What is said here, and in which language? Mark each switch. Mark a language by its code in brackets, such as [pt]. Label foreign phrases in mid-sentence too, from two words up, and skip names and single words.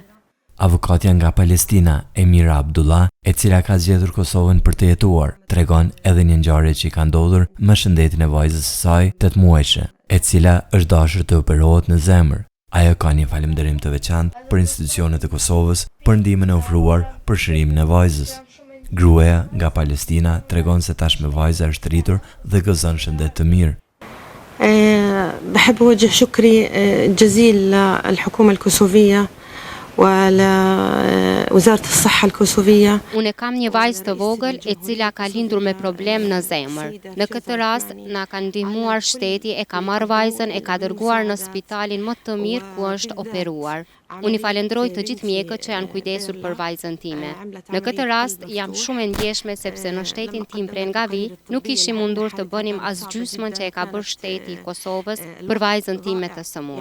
[sq] Avokatja nga Palestina, Emira Abdullah, e cila ka zgjedhur Kosovën për të jetuar, tregon edhe një ngjarje që ka ndodhur me shëndetin e vajzës së saj 8 muajshe, e cila është dashur të operohet në zemër. Ajo ka një falënderim të veçantë për institucionet e Kosovës për ndihmën e ofruar për shërimin e vajzës. Gruaja nga Palestina tregon se tashmë vajza është rritur dhe gëzon shëndet të mirë. [ar] بحب أوجه شكري جزيل للحكومة الكوسوفية وعلى وزارة الصحة الكوسوفية. [sq] Unë kam një vajzë të vogël e cila ka lindur me problem në zemër. Në këtë rast na ka ndihmuar shteti, e ka marrë vajzën e ka dërguar në spitalin më të mirë ku është operuar. Unë i falenderoj të gjithë mjekët që janë kujdesur për vajzën time. Në këtë rast jam shumë e ndjeshme sepse në shtetin tim prej nga vi nuk ishim mundur të bënim as gjysmën që e ka bërë shteti i Kosovës për vajzën time të sëmur.